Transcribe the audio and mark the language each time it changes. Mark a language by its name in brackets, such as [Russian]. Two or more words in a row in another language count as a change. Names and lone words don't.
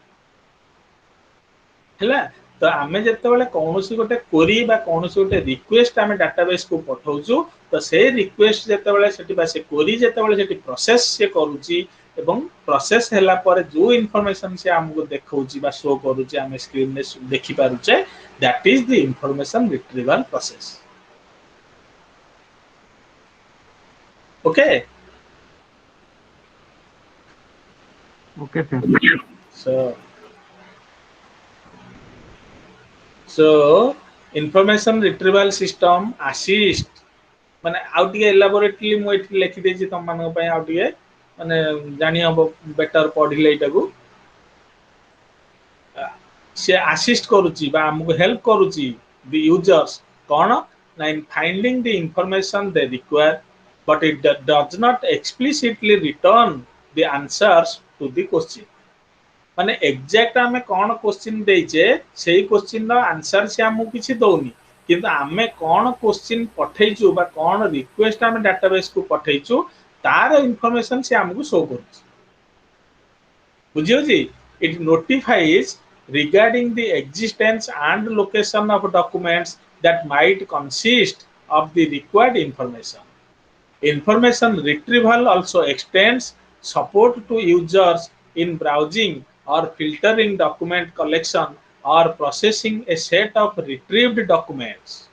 [Odia] ହେଲା ତ ଆମେ ଯେତେବେଳେ କୌଣସି ଗୋଟେ କୋରି ବା କୌଣସି ଗୋଟେ ରିକ୍ୱେଷ୍ଟ ଆମେ ଡାଟାବେସକୁ ପଠଉଛୁ ତ ସେ ରିକ୍ୱେଷ୍ଟ ଯେତେବେଳେ ସେଠି ବା ସେ କୋରି ଯେତେବେଳେ ସେଠି ପ୍ରୋସେସ ସେ କରୁଛି ଏବଂ ପ୍ରୋସେସ ହେଲା ପରେ ଯୋଉ ଇନଫର୍ମେସନ ସେ ଆମକୁ ଦେଖଉଛି ବା ଶୋ କରୁଛି ଆମେ ସ୍କ୍ରିନରେ ଦେଖି ପାରୁଛେ [English] that is the information retrieval process okay Okay, sir. So information retrieval system assist [Odia] ମାନେ ଆଉ ଟିକେ ଏଲାବୋରେଟଲି ମୁଁ ଏଠି ଲେଖି ଦେଇଛି ତମ ମାନଙ୍କ ପାଇଁ ଆଉ ଟିକେ ମାନେ ଜାଣି ହବ ବେଟର ପଢିଲେ ଏଇଟାକୁ ସେ ଆସିଷ୍ଟ କରୁଛି ବା ଆମକୁ ହେଲ୍ପ କରୁଛି [English] the users [Odia] କଣ ନା [English] in finding the information they require but it does not explicitly return the answers to the question [Odia] ମାନେ ଏକ୍ଜାକ୍ଟ ଆମେ କଣ କ୍ୱେଶ୍ଚିନ୍ ଦେଇଛେ ସେଇ କ୍ୱେଶ୍ଚିନ୍ର ଆନ୍ସର ସେ ଆମକୁ କିଛି ଦଉନି କିନ୍ତୁ ଆମେ କଣ କ୍ୱେଶ୍ଚିନ୍ ପଠେଇଛୁ ବା କଣ ରିକ୍ୱେଷ୍ଟ ଆମେ ଡାଟାବେସକୁ ପଠେଇଛୁ ତାର ଇନଫର୍ମେସନ ସେ ଆମକୁ ଶୋ କରୁଛି ବୁଝିହଉଛି [English] it notifies regarding the existence and location of documents that might consist of the required information. Information retrieval also extends support to users in browsing or filtering document collection or processing a set of retrieved documents.